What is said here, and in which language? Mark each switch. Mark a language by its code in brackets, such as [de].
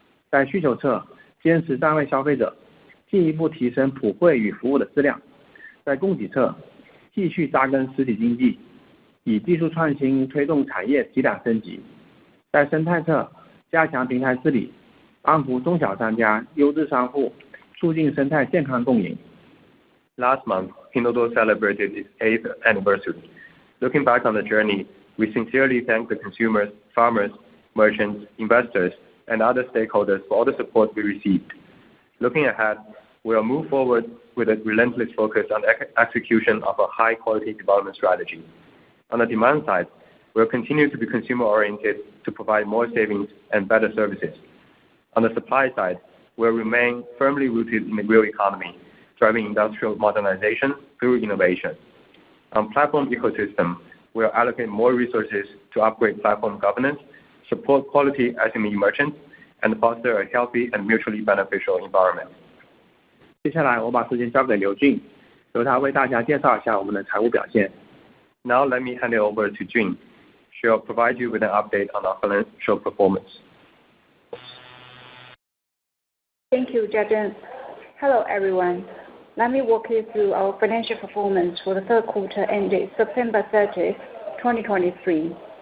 [zh] 在需求侧，坚持站位消费者，进一步提升普惠与服务的质量；在供给侧，继续扎根实体经济，以技术创新推动产业提档升级；在生态侧，加强平台治理，安抚中小商家、优质商户，促进生态健康共赢。 [en] Last month, Pinduoduo celebrated its 8th anniversary. Looking back on the journey, we sincerely thank the consumers, farmers, merchants, investors, and other stakeholders for all the support we received. Looking ahead, we will move forward with a relentless focus on execution of a high-quality development strategy. On the demand side, we will continue to be consumer-oriented to provide more savings and better services. On the supply side, we will remain firmly rooted in the real economy, driving industrial modernization through innovation. On platform ecosystem, we will allocate more resources to upgrade platform governance, support quality SME merchants, and foster a healthy and mutually beneficial environment. [zh] 接下来我把时间交给刘俊，由他为大家介绍一下我们的财务表现。 [en] Now let me hand it over to Jun. She'll provide you with an update on our financial performance. Thank you, Jiazhen. Hello, everyone. Let me walk you through our financial performance for the third quarter ended September 30, 2023.